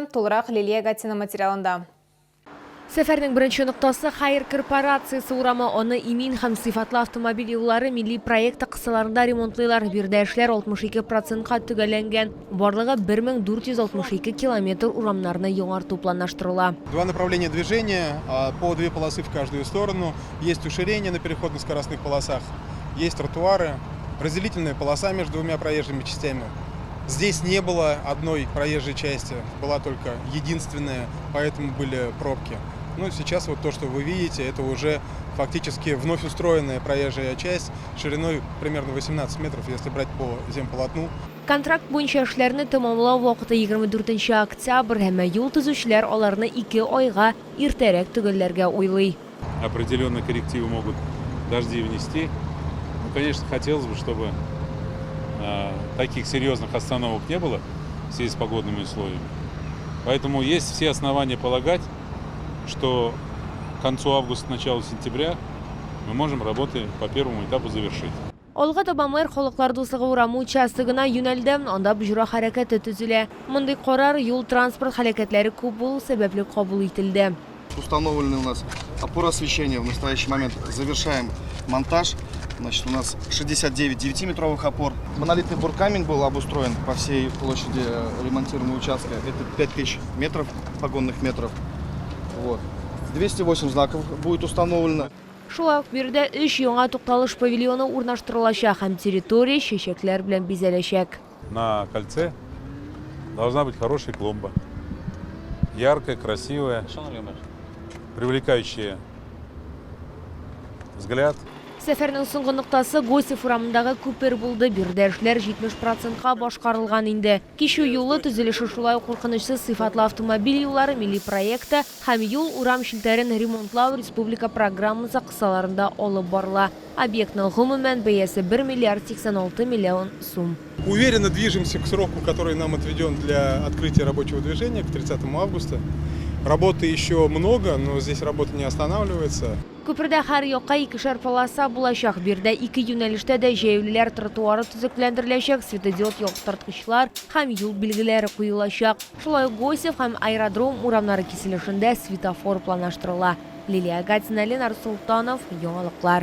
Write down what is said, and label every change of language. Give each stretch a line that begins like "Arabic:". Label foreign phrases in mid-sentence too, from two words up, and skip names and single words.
Tatar: Толырак Лилия Гатина материалында. Сәфәрнең беренче ноктасы Хайр корпорациясе урамы, аны имин һәм сыйфатлы автомобиль юллары милли проекты кысаларында ремонтлыйлар. Бирдә эшләр 62%-ка төгәлләнгән. Барлыгы 1462 километр урамнарны яңарту планлаштырыла.
Russian: Два направления движения, по две полосы в каждую сторону. Есть уширение на переходно-скоростных полосах, есть тротуары, разделительная полоса между двумя проезжими частями. Здесь не было одной проезжей части, была только единственная, поэтому были пробки. Ну, сейчас вот то, что вы видите, это уже фактически вновь устроенная проезжая часть шириной примерно 18 метров, если брать по земполотну.
Tatar: Контракт буенча эшләрне тәмамлау вакыты 24 октябрь һәм юл төзүчеләр аларны 2 айга иртәрәк төгәлләргә уйлый.
Russian: Определенные коррективы могут дожди внести. Ну, конечно, хотелось бы, чтобы таких серьезных остановок не было в связи с погодными условиями. Поэтому есть все основания полагать, что к концу августа, началу сентября мы можем работы по первому этапу завершить.
Tatar: Алга таба мэр Халыклар дуслыгы урамы участогына юнәлде, анда буҗра хәрәкәте төзелә. Мондый карар юл транспорт хәрәкәтләре күп булу сәбәпле кабул ителде.
Russian: Установлены у нас опоры освещения. В настоящий момент завершаем монтаж. Значит, у нас 69 9-метровых опор. Монолитный буркамень был обустроен по всей площади ремонтируемого участка. Это 5000 метров, погонных метров. Вот. 208 знаков будет установлено.
Tatar: Шулай ук бирдә 3 яңа тукталыш павильоны урнаштырылачак һәм территория чәчәкләр белән бизәләчәк.
Russian: На кольце должна быть хорошая клумба. Яркая, красивая, привлекающая взгляд.
Tatar: Сәфәрнең соңгы ноктасы Гостев урамындагы күпер булды. Бирдә эшләр 70%-ка башкарылган инде. Кичү юлы төзелеше шулай куркынычсыз сыйфатлы автомобиль юллары милли проекты һәм юл урам шелтәрен ремонтлау республика программасы кысаларында алып барыла. Объектның гомумән бәясе 1 миллиард 86 миллион сум.
Russian: Уверенно движемся к сроку, который нам отведен для открытия рабочего движения, к 30 августа. Работы еще много, но здесь работа не останавливается.
Tatar: Күпердә һәр якка 2 полоса булачак. Бирдә 2 юнәлештә дә җәяүлеләр тротуары төзекләндереләчәк, светодиод яктырткычлар һәм юл билгеләре куелачак. Шулай ук Гостев һәм аэродром урамнары киселешендә светофор планлаштырыла. Лилия Гатина, Ленар Султанов, Яңалыклар.